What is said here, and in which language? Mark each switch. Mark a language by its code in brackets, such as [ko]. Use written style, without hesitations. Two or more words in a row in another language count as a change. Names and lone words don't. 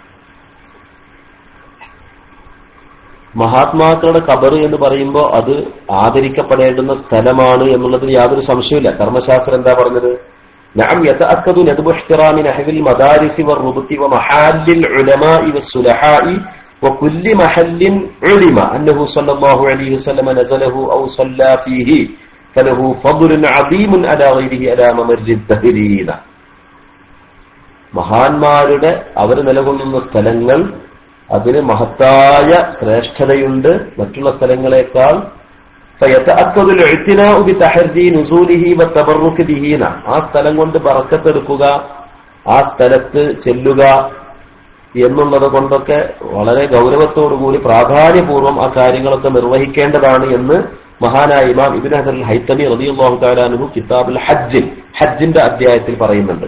[ml] മഹാത്മാക്കളുടെ ഖബർ എന്ന് പറയുമ്പോൾ അത് ആദരിക്കപ്പെടേണ്ടുന്ന സ്ഥലമാണ് എന്നുള്ളതിന് യാതൊരു സംശയമില്ല. കർമ്മശാസ്ത്രം എന്താ പറഞ്ഞത്? [ar] نعم يتأكد ندب احترام نحو المدارس والربط ومحال العلماء والصلحاء وكل محل علم أنه صلى الله عليه وسلم نزله أو صلى فيه فله فضل عظيم على غيره على ممر الدهرين. [ml] മഹാന്മാരുടെ അവർ നിലകൊള്ളുന്ന സ്ഥലങ്ങൾ അതിന് മഹത്തായ ശ്രേഷ്ഠതയുണ്ട് മറ്റുള്ള സ്ഥലങ്ങളെക്കാൾ. [ar] فيتأكد الاعتناء بتحري نزوله والتبرك به. [ml] ആ സ്ഥലം കൊണ്ട് ബറക്കത്തെടുക്കുക, ആ സ്ഥലത്ത് ചെല്ലുക എന്നുള്ളത് കൊണ്ടൊക്കെ വളരെ ഗൗരവത്തോടുകൂടി പ്രാധാന്യപൂർവ്വം ആ കാര്യങ്ങളൊക്കെ നിർവഹിക്കേണ്ടതാണ് എന്ന് മഹാനായ ഇമാം ഇബ്നു ഹജർ അൽ ഹൈതമി [ar] رضي الله تعالى عنه [ml] കിതാബുൽ ഹജ്ജിന്റെ അധ്യായത്തിൽ പറയുന്നുണ്ട്.